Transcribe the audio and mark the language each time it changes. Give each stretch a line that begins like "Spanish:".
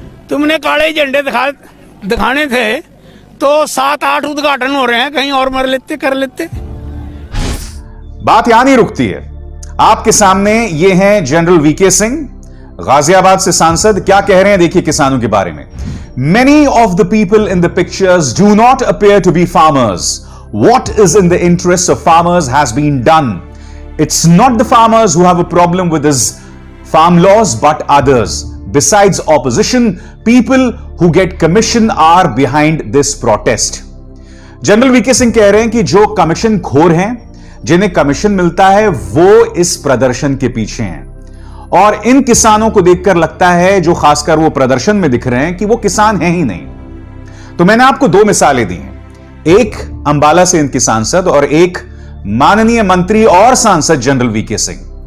Hindi: तुमने काले झंडे दिखाने थे तो 7-8 उद्घाटन हो रहे हैं, कहीं और मर लेते, कर लेते। बात यहां नहीं रुकती है। आपके सामने ये हैं जनरल वीके सिंह, गाजियाबाद से सांसद। क्या कह रहे हैं देखिए किसानों के बारे में।
English: Many of the people in the pictures do not appear to be farmers. What is in the interest of farmers has been done. It's not the farmers who have a problem with this farm laws, but others. Besides opposition, people who get commission are behind this protest.
Hindi: General VK Singh कह रहे हैं कि जो commission खोर हैं, जिन्हें commission मिलता है, वो इस प्रदर्शन के पीछे हैं। और इन किसानों को देखकर लगता है, जो खासकर वो प्रदर्शन में दिख रहे हैं, कि वो किसान हैं ही नहीं। तो मैंने आपको दो मिसालें दी हैं, एक अंबाला से इनकी सांसद और एक माननीय मंत्री और सांसद जनरल वीके सिंह।